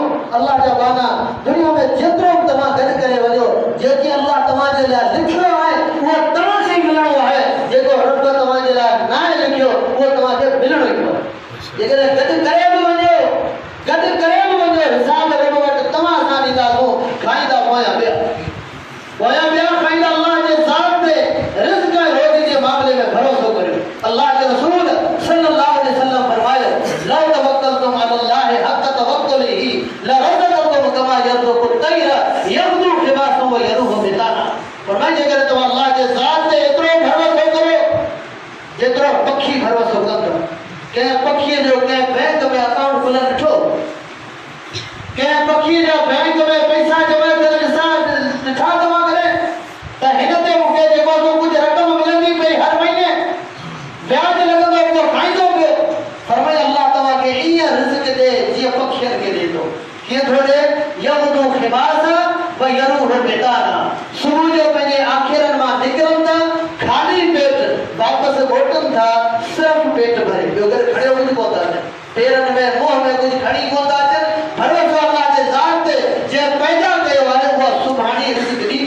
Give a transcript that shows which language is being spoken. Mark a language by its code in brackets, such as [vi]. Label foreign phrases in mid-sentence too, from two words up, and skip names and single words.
[sd] अल्लाह जा बाना दुनिया में जेतिरो बि तव्हां गॾु करे वञो, जेकी अल्लाह तव्हां जे लाइ लिखियो आहे उहो तव्हां खे मिलणो आहे, जेको रब तव्हां जे लाइ न आहे लिखियो उहो तव्हां खे मिलणो ई पवे। जेकर गॾु करे बि वञो, गॾु करे बि वञो, हिसाब रब वटि तव्हां सां ॾींदासूं, खाईंदा पोयां ॿिया खाईंदा। अल्लाह जे ज़ात ते रिज़्क़ ऐं रोज़ी जे मामले में भरोसो करियो। अल्लाह के रसूल [ar] صلى الله عليه وسلم फरमायो, لو توكلتم على الله حق توكله لرزقكم كما يرزق الطير تغدو خماصا وتروح بطانا. [sd] फरमाए जेकर तव्हां अल्लाह जे ज़ात ते एतिरो भरोसो करो जेतिरो पखी भरोसो कंदो। कंहिं पखीअ जो कंहिं बैंक में अकाउंट खुलियल ॾिठो, कंहिं पखीअ जो बैंक में पैसा जमा करे ॾिठा तव्हां करे त हिन ते मूंखे जेको कुझु रक़म मिलंदी पई हर महीने ब्याज लॻंदो पियो, खाईंदो पियो। फरमाए अल्लाह तव्हांखे ईअं रिज़्क़ ॾे जीअं पखियुनि खे ॾे थो। कीअं थो ॾे? [ar] تغدو خماصا وتروح بطانا. [sd] सुबुह जो पंहिंजे आखिरनि मां निकिरनि था ख़ाली पेट, वापसि मोटनि था सिर्फ़ पेट भरे, ॿियो गॾु खणियो कुझु कोन था अचनि, पेरनि में मुंहं में कुझु खणी कोन था अचनि। भरोसो अल्लाह जे ज़ात ते जंहिं पैदा कयो आहे उहा सुभाणे रिज़्क़ ॾींदो।